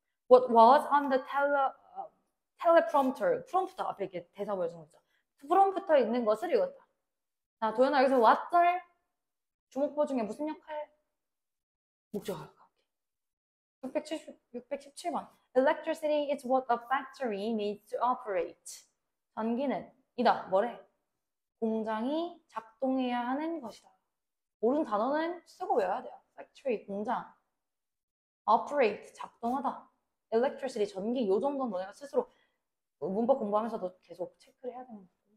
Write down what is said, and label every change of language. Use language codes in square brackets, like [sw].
[en] What was on the teleprompter, [ko] 프롬프터 앞에 이렇게 대사 보여주는 거죠. 프롬프터에 있는 것을 읽었다. 자, 도현아 여기서 what절 주목보 중에 무슨 역할? 목적어. 617번. [en] Electricity is what a factory needs to operate. [ko] 전기는 이다. 뭐래? 공장이 작동해야 하는 것이다. 모르는 단어는 쓰고 외워야 돼요. factory, 공장. operate, 작동하다. electricity, 전기. 요 정도는 너네가 스스로 문법 공부하면서도 계속 체크를 해야 되는 거고.